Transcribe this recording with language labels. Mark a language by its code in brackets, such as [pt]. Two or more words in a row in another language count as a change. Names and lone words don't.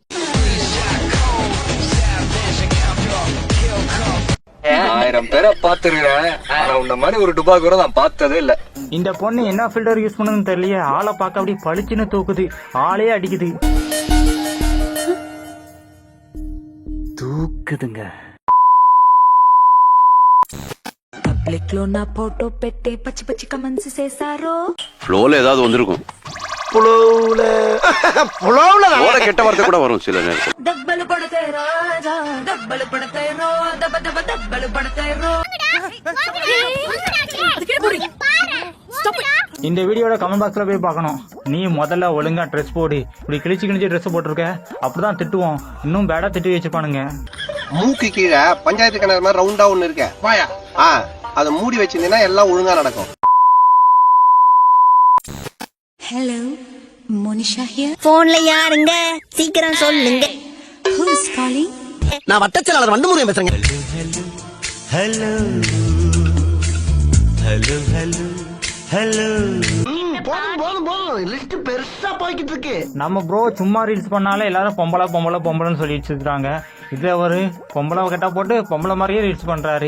[ta] ஆயிரம் பேரை பாத்துருக்கேன், ஆனா உன்ன மாதிரி ஒரு டுபா கூட நான் பார்த்ததே இல்ல. இந்த பொண்ணு என்ன [en] filter use [ta] பண்ணுன்னு தெரியலையே, ஆளை பார்க்க அப்படி பளிச்சுன்னு தூக்குது, ஆளே அடிக்குது. தூக்குதுங்க. [te] పబ్లిక్ లో నా ఫోటో పెట్టే పచ్చి పచ్చి కమెంట్స్ చేశారో [ta] ஃப்ளோல ஏதாவது வந்திருக்கும். புலவுல கெட்ட வார்த்தை கூட வரும் சில நேரம். [te] దెబ్బలు పడతాయి రాజా దెబ్బలు పడతాయి రో దెబ్బ దెబ్బ దెబ్బలు పడతాయి రో [ta] இந்த வீடியோட [en] comment boxla [ta] போய் பார்க்கணும். நீ முதல்ல ஒழுங்கா ட்ரெஸ் போடு, இப்படி கிழிச்சு கிழிச்சு ட்ரெஸ் போட்டிருக்க, அப்படிதான் திட்டுவோம். இன்னும் பேடா திட்டி வச்சுப்பானுங்க. மூக்கு கீழே பஞ்சாயத்து கிணறு மாதிரி ரவுண்டா ஒண்ணு இருக்க வாயா, அதை மூடி வச்சிருந்தீங்கன்னா எல்லாம் ஒழுங்கா நடக்கும். [en] hello Monisha here [ta] போன்ல யாருங்க, சீக்கிரம் சொல்லுங்க. [en] who is calling [ta] நான் வட்டச்செயலாளர் வண்டமுருகன் பேசுறேங்க. போதும் லிஸ்ட் பெருசா போய்கிட்டு இருக்கு. நம்ம ப்ரோ சும்மா ரீல்ஸ் பண்ணாலே எல்லாரும் பொம்பளை பொம்பளை பொம்பளைன்னு சொல்லிட்டு இருக்காங்க. இதுல ஒரு பொம்பளை கட்டா போட்டு பொம்பளை மாதிரியே ரீல்ஸ் பண்றாரு.